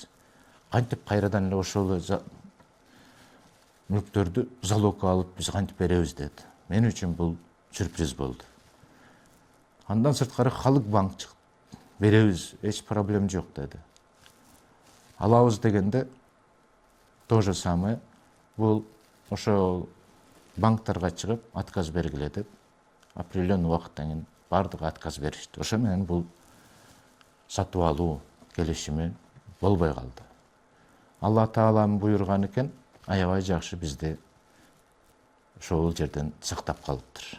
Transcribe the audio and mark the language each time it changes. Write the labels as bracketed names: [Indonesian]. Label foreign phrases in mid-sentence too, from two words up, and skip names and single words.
[Kyrgyz] Кантип кайрадан эле ошол мүлктөрдү залогко алып биз кантип беребиз деди. Мен үчүн бул сюрприз болду. Андан сырткары Халык банк чыкты. Беребиз, эч проблем жок деди. Алабыз дегенде [Russian] то же самое. [Kyrgyz] Бул ошол банктарга чыгып отказ бергиле деп, определенный убакыттан кийин бардыгы отказ беришти. Ошо менен бул сатып алуу келишими болбой калды. Алла Тааланын буйруганы экен, аябай жакшы бизди ошол жерден сактап калыптыр.